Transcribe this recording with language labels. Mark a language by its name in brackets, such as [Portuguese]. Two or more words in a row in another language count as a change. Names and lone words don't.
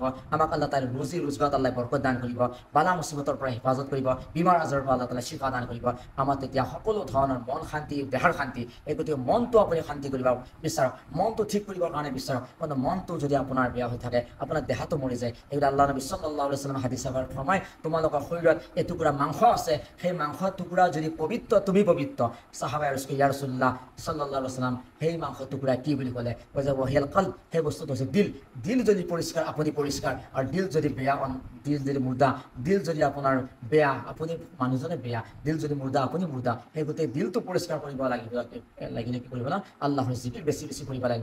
[Assamese] আমাক আল্লাহ তাআলাই ৰুজি ৰোজগাৰত আল্লাহ বৰকত দান কৰিব, বালা মুচিবতৰ পৰা হেফাজত কৰিব, বিমাৰ আজাৰৰ পৰা আল্লাহ তাআলাই শিফা দান কৰিব। আমাৰ তেতিয়া সকলো ধৰণৰ মন শান্তি, দেহাৰ শান্তি। এই গতিকে মনটো আপুনি শান্তি কৰিব বিচাৰক, মনটো ঠিক কৰিবৰ কাৰণে বিচাৰক। কিন্তু মনটো যদি আপোনাৰ বেয়া হৈ থাকে, আপোনাৰ দেহাটো মৰি যায়। এইবিলাক আল্লাহ নবী [Arabic] صلى الله عليه وسلم [Assamese] হাদিছে ফৰমায়, তোমালোকৰ শৰীৰত এটুকুৰা মাংস আছে, সেই মাংস টুকুৰা যদি পবিত্ৰ, তুমি পবিত্ৰ। সাহাবায়ে আৰজ কৰে, [Arabic] يا رسول الله صلى الله عليه وسلم, [Assamese] সেই মাংস টুকুৰা কি বুলি ক'লে? কয় যে [Arabic] وهي القلب, [Assamese] সেই বস্তুটো হৈছে দিল। দিল যদি পৰিষ্কাৰ, আপুনি পৰিষ্কাৰ, আৰু দিল যদি বেয়া, দিল যদি মুৰ্দা, দিল যদি আপোনাৰ বেয়া, আপুনি মানুহজনে বেয়া, দিল যদি মুৰ্দা, আপুনি মুৰ্দা। সেই গোটেই দিলটো পৰিষ্কাৰ কৰিব লাগিলে কি কৰিব না? আল্লাহৰ জিকিৰ বেছি বেছি কৰিব লাগিব।